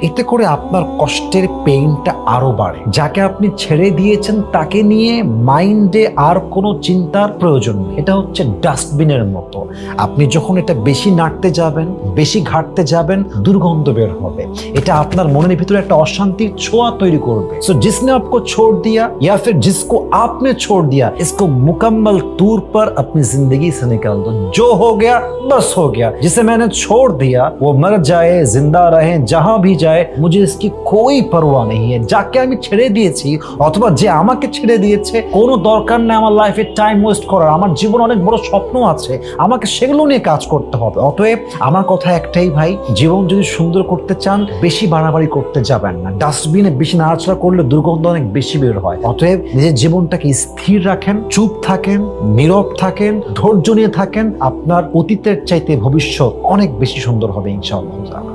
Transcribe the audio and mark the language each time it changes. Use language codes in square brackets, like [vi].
[bn] এতে করে আপনার কষ্টের পেইনটা আরো বাড়ে। যাকে আপনি ছেড়ে দিয়েছেন তাকে নিয়ে মাইন্ডে আর কোনো চিন্তার প্রয়োজন নেই। এটা হচ্ছে ডাস্টবিনের মতো। আপনি যখন এটা বেশি নাড়তে যাবেন, বেশি ঘাটতে যাবেন, দুর্গন্ধ বের হবে। এটা আপনার মনের ভিতরে একটা অশান্তির ছোঁয়া তৈরি করবে। [hi] सो जिसने आपको छोड़ दिया या फिर जिसको आपने छोड़ दिया, इसको मुकम्मल तौर पर अपनी जिंदगी से निकाल दो। जो हो गया बस हो गया। जिसे मैंने छोड़ दिया वो मर जाए, जिंदा रहे, जहां भी जाए, मुझे इसकी कोई परवाह नहीं है। [bn] যাকে আমি ছেড়ে দিয়েছি অথবা যে আমাকে ছেড়ে দিয়েছে, কোনো দরকার নেই আমার লাইফে টাইম ওয়েস্ট করার। আমার জীবন অনেক বড় স্বপ্ন আছে, আমাকে সেগুলো নিয়ে কাজ করতে হবে। অতএব আমার কথা একটাই ভাই, জীবন যদি সুন্দর করতে চান বেশি বাড়াবাড়ি করতে যাবেন না। ডাস্টবিনে বেশি নাড়াচাড়া করলে দুর্গন্ধ অনেক বেশি বের হয়। অতএব নিজের জীবনটাকে স্থির রাখেন, চুপ থাকেন, নীরব থাকেন, ধৈর্য নিয়ে থাকেন। আপনার অতীতের চাইতে ভবিষ্যৎ অনেক বেশি সুন্দর হবে ইনশাআল্লাহ।